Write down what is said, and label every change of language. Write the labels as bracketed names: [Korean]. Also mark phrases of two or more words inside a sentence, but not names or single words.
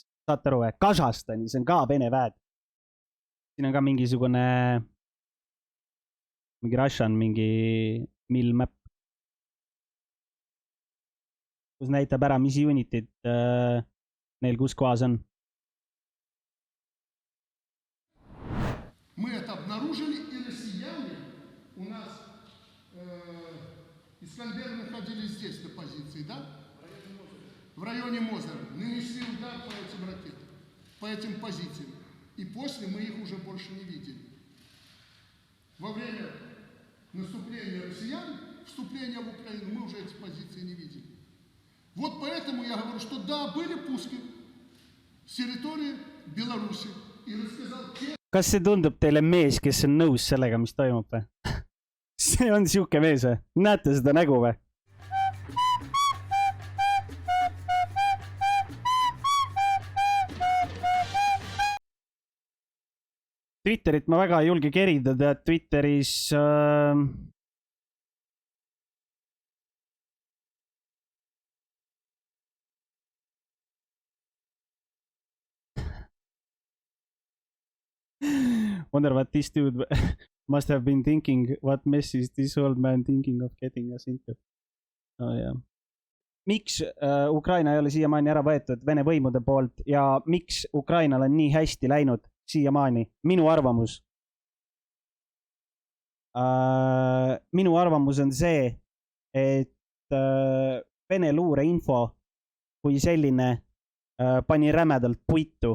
[Estonian] Saate aru, Kasahstanis on ka Vene väed. Siin on ka mingisugune Russian, mingi mill-map, kus näitab ära, mis unitid neil kus kohas on. [Russian] Мы это обнаружили, и россияне у нас Искандеры находились здесь на позиции, да? В районе Мозера. Нанесли удар по этим ракетам, по этим позициям. И после мы их уже больше не видели. Во время наступления россиян, вступления в Украину, мы уже эти позиции не видели. Вот поэтому я говорю, что да, были пуски с территории Беларуси. И рассказал те... [Estonian] Kas see tundub teile mees, kes on nõus sellega, mis toimub või? See on siuke mees või? Näete seda nägu või? Twitterit ma väga ei julge kerida, tead Twitteris [English] wonder what this dude must have been thinking, what mess is this old man thinking of getting us into. Oh, yeah. [Estonian] Miks Ukraina ei ole siiamaani ära võetud Vene võimude poolt ja miks Ukrainal on nii hästi läinud siiamaani? Minu arvamus on see, et Vene luureinfo kui selline pani rämedalt puitu.